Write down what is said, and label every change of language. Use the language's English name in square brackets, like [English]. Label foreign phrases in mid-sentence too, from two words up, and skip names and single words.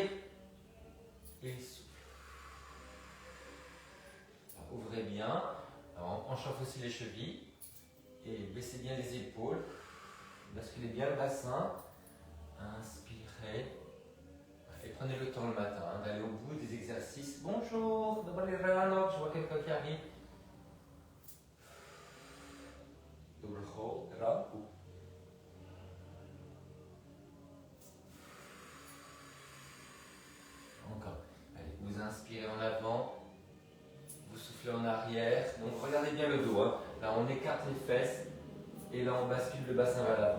[French] Et souffle. Alors, ouvrez bien. Alors, on chauffe aussi les chevilles. Et baissez bien les épaules. Basculez bien le bassin. Inspirez. Et prenez le temps le matin d'aller au bout des exercices. Bonjour, [Czech] dobrý ráno, [French] je vois quelqu'un qui arrive. [Czech] Dobrý ráno. [French] Encore. Allez, vous inspirez en avant, vous soufflez en arrière. Donc regardez bien le dos. Là, on écarte les fesses et là, on bascule le bassin vers l'avant.